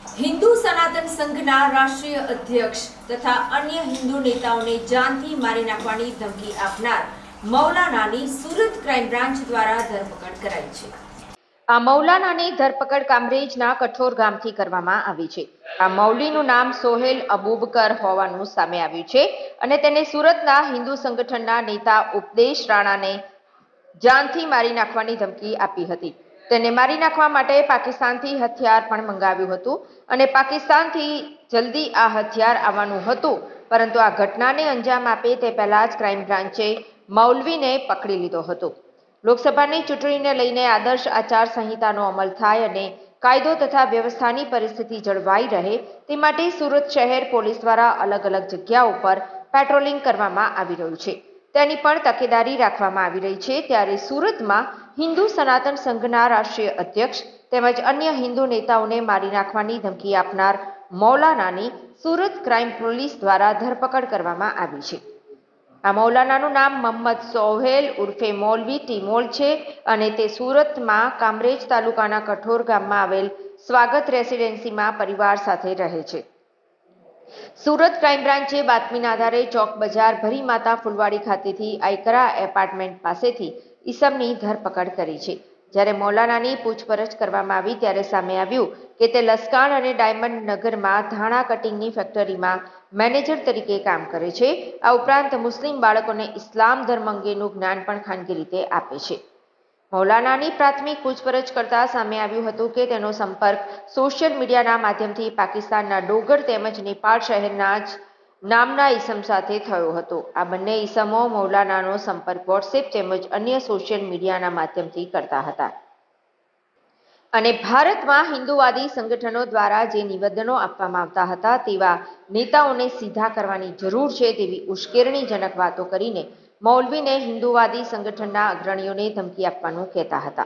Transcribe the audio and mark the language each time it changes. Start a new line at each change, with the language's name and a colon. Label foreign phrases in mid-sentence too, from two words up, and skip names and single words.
Gujarati: હિંદુ સનાતન સંઘના રાષ્ટ્રીય અધ્યક્ષ તથા અન્ય હિંદુ નેતાઓને જાનથી મારી નાખવાની ધમકી આપનાર મૌલાનાની સુરત ક્રાઇમ બ્રાન્ચ દ્વારા ધરપકડ કરાઈ છે। આ મૌલાનાની ધરપકડ કામરેજના કઠોર ગામથી કરવામાં આવી છે। આ મૌલીનું નામ સોહેલ અબૂબકર હોવાનું સામે આવ્યું છે અને તેને સુરતના હિંદુ સંગઠનના નેતા ઉપદેશ રાણાને જાનથી મારી નાખવાની ધમકી આપી હતી। તેને મારી નાખવા માટે પાકિસ્તાનથી હથિયાર પણ મંગાવ્યું હતું અને પાકિસ્તાનથી જલ્દી આ હથિયાર આવવાનું હતું, પરંતુ આ ઘટનાને અંજામ આપે તે પહેલા જ ક્રાઇમ બ્રાન્ચે મૌલવીને પકડી લીધો હતો। લોકસભાની ચૂંટણીને લઈને આદર્શ આચાર સંહિતાનો અમલ થાય અને કાયદો તથા વ્યવસ્થાની પરિસ્થિતિ જળવાઈ રહે તે માટે સુરત શહેર પોલીસ દ્વારા અલગ અલગ જગ્યાઓ પર પેટ્રોલિંગ કરવામાં આવી રહ્યું છે, તેની પણ તકેદારી રાખવામાં આવી રહી છે। ત્યારે સુરતમાં હિંદુ સનાતન સંઘના રાષ્ટ્રીય અધ્યક્ષ તેમજ અન્ય હિંદુ નેતાઓને મારી નાખવાની ધમકી આપનાર મૌલાનાની સુરત ક્રાઇમ પોલીસ દ્વારા ધરપકડ કરવામાં આવી છે। આ મૌલાનાનું નામ મોહમ્મદ સોહેલ ઉર્ફે મૌલવી ટીમોલ છે અને તે સુરતમાં કામરેજ તાલુકાના કઠોર ગામમાં આવેલ સ્વાગત રેસિડેન્સીમાં પરિવાર સાથે રહે છે। સુરત ક્રાઇમ બ્રાન્ચે બાતમીના આધારે ચૌક બજાર ભરી માતા ફુલવાડી ખાતેથી આયકરા એપાર્ટમેન્ટ પાસેથી ઈસમની ધરપકડ કરી છે। જ્યારે મૌલાનાની પૂછપરછ કરવામાં આવી ત્યારે સામે આવ્યું કે તે લસકાણ અને ડાયમંડ નગરમાં ધાણા કટિંગની ફેક્ટરીમાં મેનેજર તરીકે કામ કરે છે। આ ઉપરાંત મુસ્લિમ બાળકોને ઇસ્લામ ધર્મ અંગેનું જ્ઞાન પણ ખાનગી રીતે આપે છે। મૌલાનાની પ્રાથમિક પૂછપરછ કરતા સામે આવ્યું હતું કે તેનો સંપર્ક સોશિયલ મીડિયાના માધ્યમથી પાકિસ્તાનના ડોગર તેમજ નેપાળ શહેરના જ નામના ઈસમ સાથે થયો હતો। આ બંને ઈસમો મૌલાનાનો સંપર્ક વ્હોટ્સએપ તેમજ અન્ય સોશિયલ મીડિયાના માધ્યમથી કરતા હતા અને ભારતમાં હિંદુવાદી સંગઠનો દ્વારા જે નિવેદનો આપવામાં આવતા હતા તેવા નેતાઓને સીધા કરવાની જરૂર છે તેવી ઉશ્કેરણીજનક વાતો કરીને મૌલવીને હિંદુવાદી સંગઠનના અગ્રણીઓને ધમકી આપવાનું કહેતા હતા।